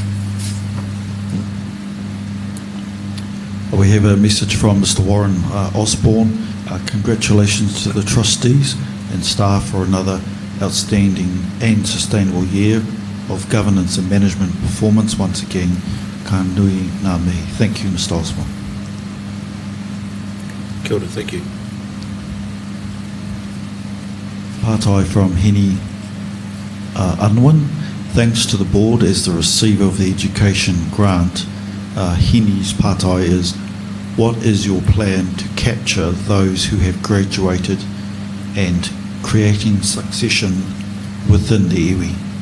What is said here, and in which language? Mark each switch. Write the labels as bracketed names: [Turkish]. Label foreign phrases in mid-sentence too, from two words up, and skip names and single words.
[English] We have a message from Mr. Warren Osborne. Congratulations to the trustees and staff for another outstanding and sustainable year of governance and management performance. Once again, [Māori] ka nui ngā mihi. [English] Thank you, Mr. Osborne. [Māori] Kia ora, [English] thank you. Pātai from Heni Unwin. Thanks to the board as the receiver of the education grant. Heni's pātai is, what is your plan to capture those who have graduated and creating succession within the iwi?